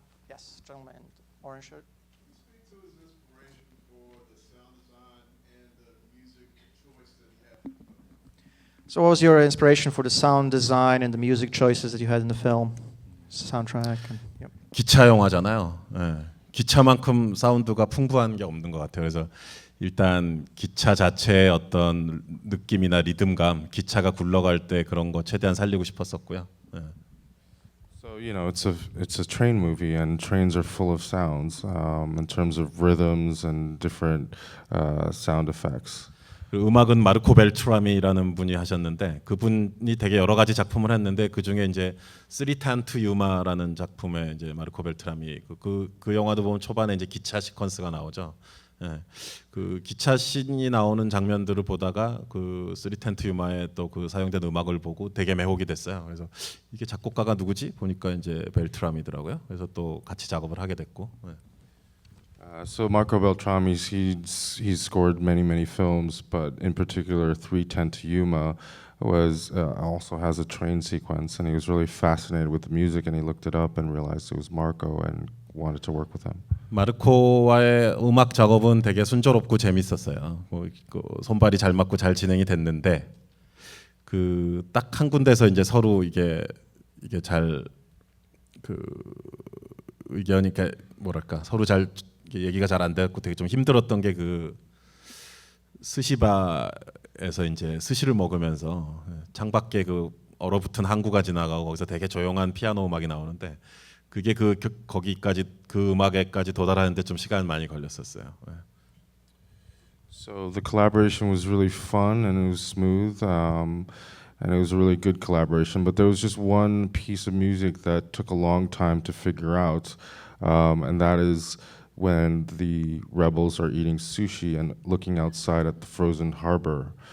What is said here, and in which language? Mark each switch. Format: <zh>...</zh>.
<en>Yes, gentleman, orange shirt. Speak to his inspiration for the sound design and the music choice that he had. So, what was your inspiration for the sound design and the music choices that you had in the film, soundtrack? And, yep.</en> <ko>기차 영화잖아요. 예. 기차만큼 사운드가 풍부한 게 없는 것 같아요. 그래서 일단 기차 자체의 어떤 느낌이나 리듬감, 기차가 굴러갈 때 그런 거 최대한 살리고 싶었었고요. 예.</ko> <en>So you know, it's a train movie, and trains are full of sounds in terms of rhythms and different sound effects.</en> <ko>그리고 음악은 마르코 벨트라미라는 분이 하셨는데 그분이 되게 여러 가지 작품을 했는데 그 중에 이제 쓰리탄투 유마라는 작품에 이제 마르코 벨트라미 그 영화도 보면 초반에 이제 기차 시퀀스가 나오죠. 예. 그 기차 씬이 나오는 장면들을 보다가 그 쓰리탄투 유마에 또 그 사용된 음악을 보고 되게 매혹이 됐어요. 그래서 이게 작곡가가 누구지 보니까 이제 벨트라미더라고요. 그래서 또 같이 작업을 하게 됐고. 예.</ko> <en>So Marco Beltrami, he's scored many films, but in particular 3:10 to Yuma was also has a train sequence, and he was really fascinated with the music, and he looked it up and realized it was Marco and wanted to work with him.</en> <ko>마르코와의 음악 작업은 되게 순조롭고 재밌었어요. 그 손발이 잘 맞고 잘 진행이 됐는데 그 딱 한 군데서 이제 서로 이게 잘 그 의견이 그러니까 뭐랄까 서로 잘 얘기가 잘 안 됐고 되게 좀 힘들었던 게 그 스시바에서 이제 스시를 먹으면서 창밖에 그 얼어붙은 항구가 지나가고 거기서 되게 조용한 피아노 음악이 나오는데 그게 거기까지 그 음악에까지 도달하는데 좀 시간 많이 걸렸었어요.</ko> <en>So the collaboration was really fun and it was smooth, and it was a really good collaboration. But there was just one piece of music that took a long time to figure out, and that is when the rebels are eating sushi and looking outside at the frozen harbor.</en>